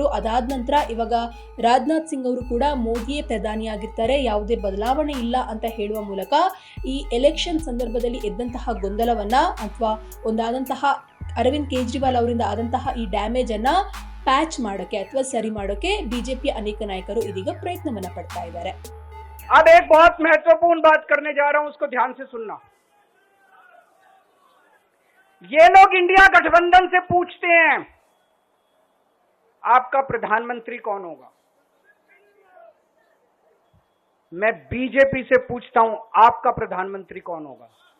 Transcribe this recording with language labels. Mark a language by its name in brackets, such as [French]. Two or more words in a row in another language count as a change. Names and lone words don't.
[Kannada] ಅದಾದ ನಂತರ ಇವಾಗ ರಾಜನಾಥ್ ಸಿಂಗ್ ಅವರು ಕೂಡ ಮೋದಿಯೇ ಪ್ರಧಾನಿಯಾಗಿರ್ತಾರೆ, ಯಾವುದೇ ಬದಲಾವಣೆ ಇಲ್ಲ ಅಂತ ಹೇಳುವ ಮೂಲಕ ಈ ಎಲೆಕ್ಷನ್ ಸಂದರ್ಭದಲ್ಲಿ ಎದ್ದಂತಹ ಗೊಂದಲವನ್ನ ಅಥವಾ ಒಂದಾದಂತಹ ಅರವಿಂದ್ ಕೇಜ್ರಿವಾಲ್ ಅವರಿಂದ ಆದಂತಹ ಈ ಡ್ಯಾಮೇಜ್ ಅನ್ನ ಪ್ಯಾಚ್ ಮಾಡೋಕೆ ಅಥವಾ ಸರಿ ಮಾಡೋಕೆ ಬಿಜೆಪಿಯ ಅನೇಕ ನಾಯಕರು ಇದೀಗ ಪ್ರಯತ್ನವನ್ನ ಪಡ್ತಾ ಇದ್ದಾರೆ. [Hindi] अब एक बहुत महत्वपूर्ण बात करने जा रहा हूं, उसको ध्यान से सुनना। ये लोग इंडिया गठबंधन से पूछते हैं आपका प्रधानमंत्री कौन होगा। मैं बीजेपी से पूछता हूं आपका प्रधानमंत्री कौन होगा।